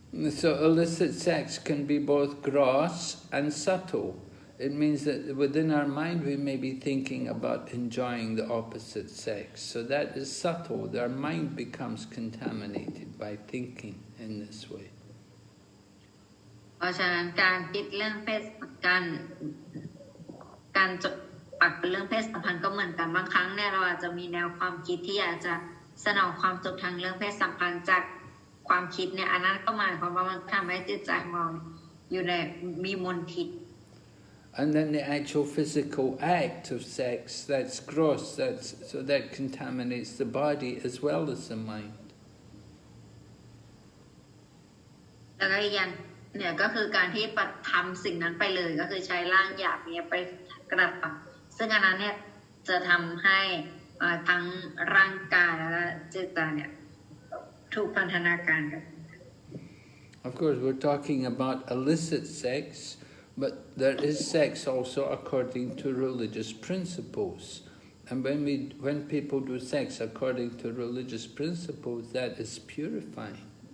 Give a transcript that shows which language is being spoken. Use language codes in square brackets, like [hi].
[en] So illicit sex can be both gross and subtle. It means that within our mind we may be thinking about enjoying the opposite sex. So that is subtle. Our mind becomes contaminated by thinking in this way. [th] เพราะฉะนั้นการคิดเรื่องเพศการจบปักเป็นเรื่องเพศสัมพันธ์ก็เหมือนกันบางครั้งเนี่ยเราอาจจะมีแนวความคิดที่อยากจะสนองความสุขทางเรื่องเพศสัมพันธ์จากความคิดเนี่ยอันนั้นก็หมายความว่ามันทำให้จิตใจของเราอยู่ในมีมลทิน [en] And then the actual physical act of sex, that's gross, so that contaminates the body as well as the mind. [th] แล้วก็อีกอย่างเนี่ยก็คือการที่ปฏิทำสิ่งนั้นไปเลยก็คือใช้ร่างหยาบเนี่ยไปกระทำซึ่งอันนั้นเนี่ยจะทำให้ทั้งร่างกายและจิตใจเนี่ยถูกพันธนาการกัน [en] Of course, we're talking about illicit sex, but there is sex also according to religious principles. And when people do sex according to religious principles, that is purifying.